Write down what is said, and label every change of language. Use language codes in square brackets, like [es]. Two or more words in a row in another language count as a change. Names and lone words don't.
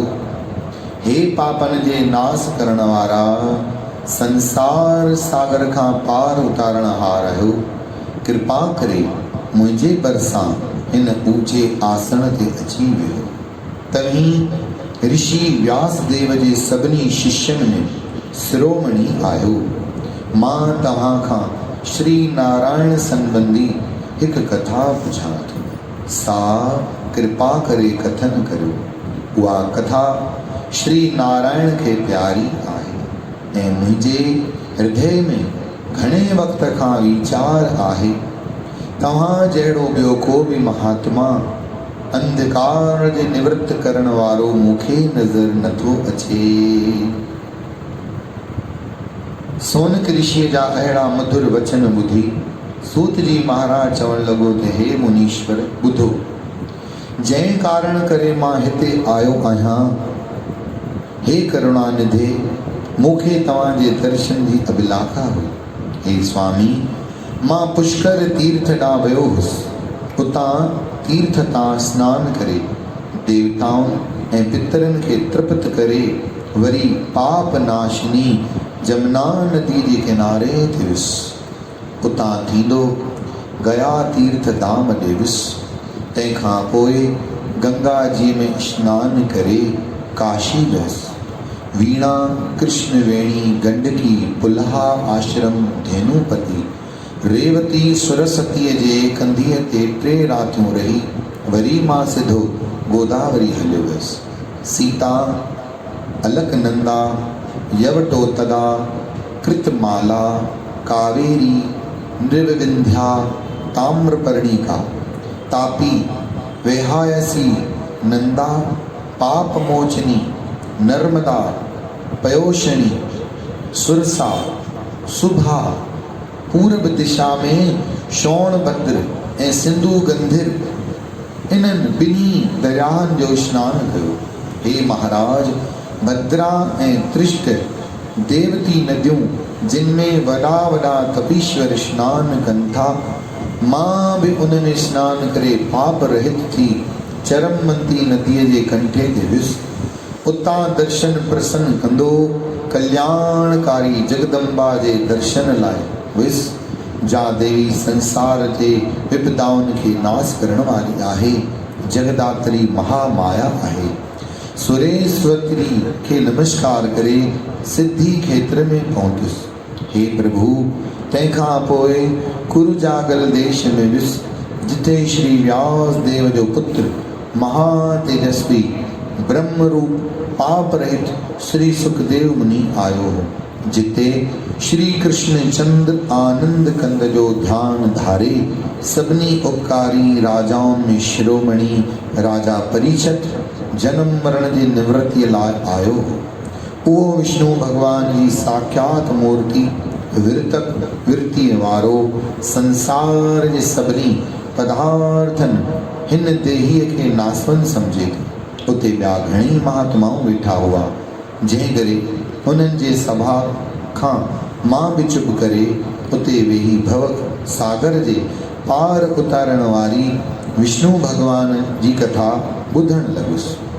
[sd] हे पापन जे नास करण वारा संसार सागर खां पार उतारण हार आहियो। कृपा करे मुंहिंजे भरिसां हिन ऊंचे आसन ते अची वियो। तव्हीं ऋषि व्यासदेव जे सभिनी शिष्यन में शिरोमणि आहियो। मां तव्हां खां श्री नारायण संबंधी हिकु कथा पुछां थो। सा कृपा करे कथन करियो। उहा कथा श्री नारायण खे प्यारी आहे ऐं मुंहिंजे हृदय में घणे वक़्त खां वीचार आहे। तव्हां जहिड़ो ॿियो को बि महात्मा अंधकार जे निवृत्त करण वारो मूंखे नज़र नथो अचे। सोनक ऋषिअ जा अहिड़ा मधुर वचन ॿुधी सूत जी महाराज चवण लॻो त हे मुनीश्वर ॿुधो, जंहिं कारण करे मां हिते आयो आहियां, हे करुणानिधे मूंखे तव्हांजे दर्शन जी अभिलाषा हुई। हे स्वामी, मां पुष्कर तीर्थ ॾांहुं वियो हुउसि। उतां तीर्थ तां सनान करे देवताउनि ऐं पितरनि खे तृप्त करे वरी पाप नाशिनी जमुना नदी जे किनारे ते वियुसि। उतां थींदो गया तीर्थ धाम ॾे वियुसि। तंहिंखां पोइ गंगा जी में स्नान करे काशी वियुसि। वीणा कृष्णवेणी गंडकी पुल्हा आश्रम धेनुपति रेवती सरस्वतीअ जे कंधीअ ते 3 रातियूं रही वरी मां सिधो गोदावरी हलियो वियुसि। सीता, अलकनंदा, यवटोतदा, कृतमाला, कावेरी, नृविंध्या, ताम्रपर्णिका, तापी, वेहायसी, नंदा पाप मोचनी नर्मदा पयोशनी सुरसा सुभा पूर्व दिशा में शोणभद्र ऐं सिंधु गंधिर इन्हनि ॿिन्ही दरियाहनि जो सनानु कयो। हे महाराज, भद्रा ऐं त्रिष्ट देवती नदियूं जिन में वॾा वॾा तपीश्वर सनानु कनि था, मां बि उन्हनि सनानु करे पाप रहित थी चरमवंती नदीअ जे कंठे ते वियुसि। उतां दर्शन प्रसन्न कंदो कल्याणकारी जगदम्बा जे दर्शन लाइ वियुसि, जा देवी संसार जे विपदाउनि खे नाश करण वारी आहे, जगदात्री महामाया आहे। सुरेश्वरी खे नमस्कार करे सिद्धि खेत्र में पहुतुसि। हे प्रभु, तंहिंखां पोइ कुरुजागल देश में वियुसि, जिते श्री व्यास देव जो पुत्र महातेजस्वी ब्रह्म रूप पाप रहित श्री सुखदेव मुनि आयो हो, जिते श्री कृष्ण चंद्र आनंद कंद जो ध्यान धारे सभिनी उपकारी राजाउनि में शिरोमणि राजा परीक्षित जन्म मरण जी निवृत्ति लाइ आयो हो। उहो विष्णु भगवान जी साक्षात मूर्ति विरतक विरतीअ वारो संसार जे सभिनी पदार्थनि हिन देहीअ खे नासवंत समझे थो। उते ॿिया घणई महात्माऊं वेठा हुआ, जंहिं करे उन्हनि जे सभा खां मां बि चुप करे उते वेही भवक सागर जे पार उतारण वारी विष्णु भगवान जी कथा ॿुधण लॻुसि।